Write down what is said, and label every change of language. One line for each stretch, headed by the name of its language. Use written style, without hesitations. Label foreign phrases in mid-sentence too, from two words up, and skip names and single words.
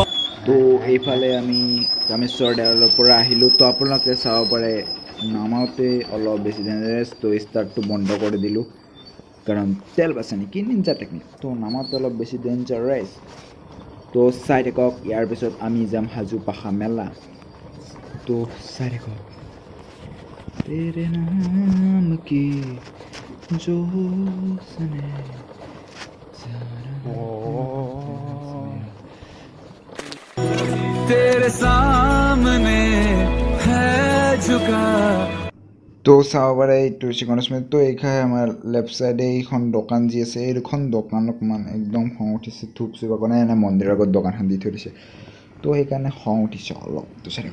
Assamese: তো এইফালে আমি কামেশ্বৰ দেৱালয়ৰ পৰা আহিলোঁ তো আপোনালোকে চাব পাৰে নামাওঁতে অলপ বেছি ডেঞ্জাৰাছ তো ষ্টাৰ্টটো বন্ধ কৰি দিলোঁ কাৰণ তেল বাছে নেকি
English: ninja technique
Assamese: তো নামাওঁতে অলপ বেছি ডেঞ্জাৰাছ তো চাই থাকক ইয়াৰ পিছত আমি যাম হাজো পাখা মেলা তো চাই থাকক তেৰে নাম কি জোছনে
Hindi: तेरे सामने है झुका
Assamese: তো চাব পাৰে এইটো গণেশ মন্দিৰ তো এইখানে আমাৰ
English: left side
Assamese: এইখন দোকান যি আছে এই দুখন দোকানক মানে একদম খং উঠিছে ধূপ চুপ কাৰণে এনে মন্দিৰৰ আগত দোকানখন দি থৈ দিছে তো সেইকাৰণে খং উঠিছে অলপ তো চাই